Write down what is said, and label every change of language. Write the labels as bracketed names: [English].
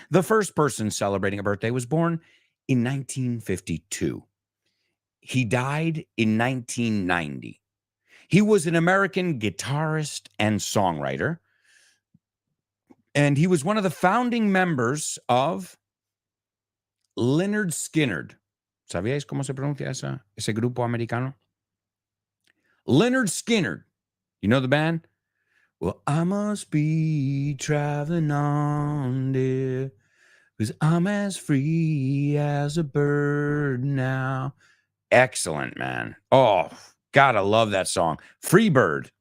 [English] The first person celebrating a birthday was born in 1952. He died in 1990. He was an American guitarist and songwriter, and he was one of the founding members of Lynyrd Skynyrd. [Spanish] ¿Sabíais cómo se pronuncia ese grupo americano? [English] Lynyrd Skynyrd. You know the band? Well, I must be traveling on, dear, because I'm as free as a bird now. Excellent, man. Oh, God, I love that song. Free Bird.